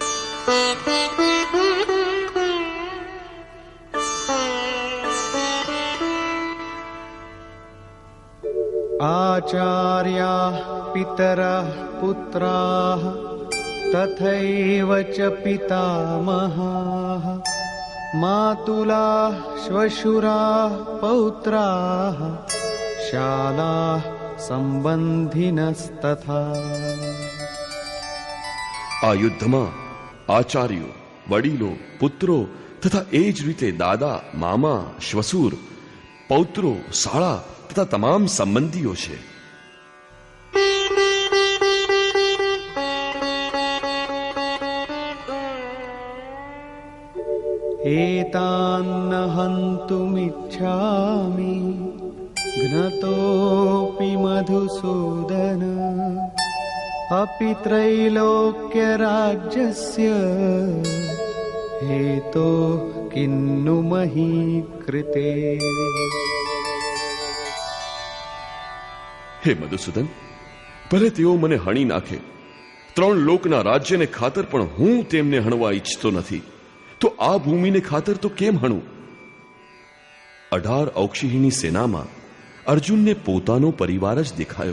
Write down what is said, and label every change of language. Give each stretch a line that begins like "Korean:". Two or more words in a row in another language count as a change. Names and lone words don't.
Sanskrit: आचार्या पितरः पुत्राः तथैव च पितामहाः मातुलाः श्वशुराः पौत्राः शालाः संबंधिनस्तथा.
Gujarati: આ યુદ્ધમાં આચાર્યો, વડીલો, પુત્રો તથા એ જ રીતે દાદા, મામા, શ્વસુર, પૌત્રો, શાળા તથા તમામ સંબંધીઓ છે.
Sanskrit: एतान्न हन्तुमिच्छामि घ्नतोऽपि मधुसूदन अपि त्रैलोक्यराज्यस्य हेतो किन्नु मही कृते.
Gujarati: હે મધુસૂદન, ભલે તેઓ મને હણી નાખે, 3 લોકના રાજ્યને ખાતર પણ હું તેમને હણવા ઈચ્છતો નથી. તો આ ભૂમિને ખાતર તો કેમ હણું? 18 ઔક્ષિહીની સેનામાં અર્જુનને પોતાનો પરિવાર જ દેખાયો.